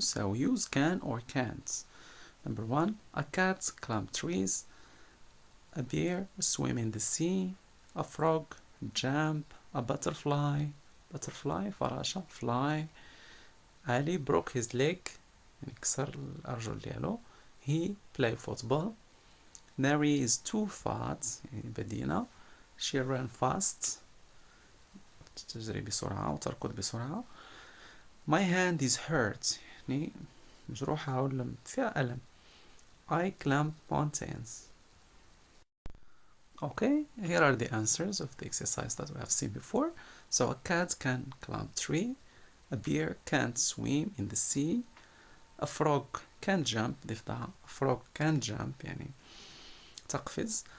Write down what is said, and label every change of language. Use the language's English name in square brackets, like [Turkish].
[English] So use can or can't. Number 1, a cat climb trees, a bear swim in the sea, a frog jump, a butterfly فراشة fly. Ali broke his leg, [Arabic] يعني كسر الأرجل ديالو. [English] He play football. Mary is too fat, [Arabic] يعني بدينة. [English] She ran fast, [Arabic] تجري بسرعة وتركض بسرعة. [English] My hand is hurt, [Arabic] يعني مجروحة ولا فيها ألم. [English] I climb mountains. Okay, here are the answers of the exercise that we have seen before. So a cat can climb tree, a bear can't swim in the sea, a frog can jump, ضفدع. A frog can jump [Arabic] يعني تقفز.